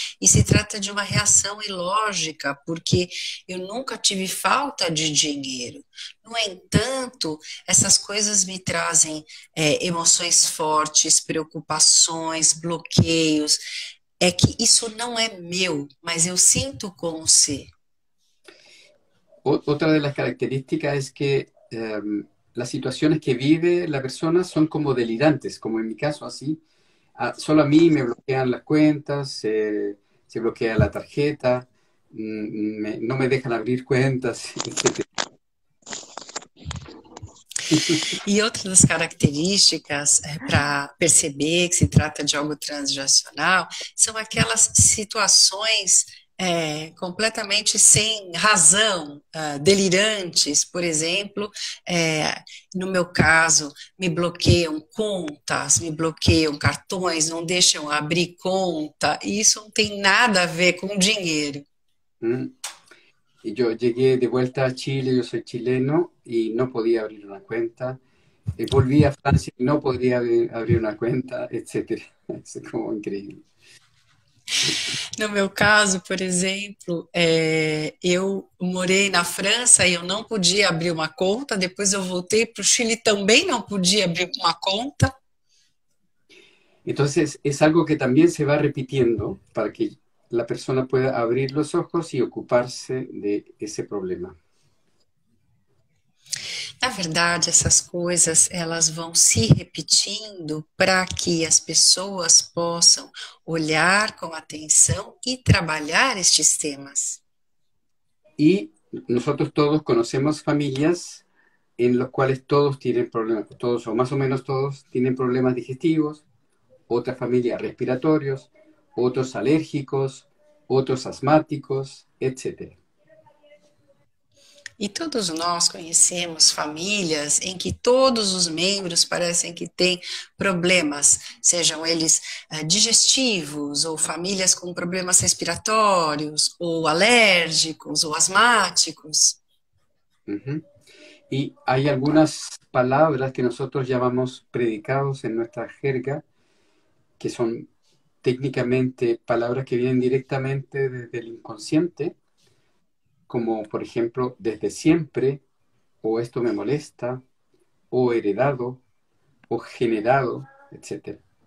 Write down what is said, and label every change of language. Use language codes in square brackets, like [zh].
[pt] E se trata de uma reação ilógica, porque eu nunca tive falta de dinheiro. No entanto, essas coisas me trazem emoções fortes, preocupações, bloqueios. É que isso não é meu, mas eu sinto como ser. [es] Otra de las características es que las situaciones que vive la persona son como delirantes, como en mi caso así. Solo a mí me bloquean las cuentas, se bloquea la tarjeta, no me dejan abrir cuentas, etc. [pt] E outra das características para perceber que se trata de algo transgeracional são aquelas situações completamente sem razão, delirantes. Por exemplo, no meu caso, me bloqueiam contas, me bloqueiam cartões, não deixam abrir conta, e isso não tem nada a ver com dinheiro. [es] Y yo llegué de vuelta a Chile, yo soy chileno y no podía abrir una cuenta. Volví a Francia y no podía abrir una cuenta, etc. Es como increíble. [pt] No meu caso, por exemplo, eu morei na França e eu não podia abrir uma conta, depois eu voltei para o Chile também não podia abrir uma conta. [es] Entonces, es algo que también se va repitiendo para que la persona pueda abrir los ojos y ocuparse de ese problema. [pt] Na verdade, essas coisas elas vão se repetindo para que as pessoas possam olhar com atenção e trabalhar estes temas. [es] Y nosotros todos conocemos familias en las cuales todos tienen problemas, todos o más o menos todos tienen problemas digestivos, otras familias respiratorios, otros alérgicos, otros asmáticos, etcétera. [pt] E todos nós conhecemos famílias em que todos os membros parecem que têm problemas, sejam eles digestivos, ou famílias com problemas respiratórios, ou alérgicos, ou asmáticos. Ujú. [es] Y hay algunas palabras que nosotros llamamos predicados en nuestra jerga, que son técnicamente palabras que vienen directamente desde el inconsciente, como por ejemplo desde siempre, o esto me molesta, o heredado, o generado, etcétera.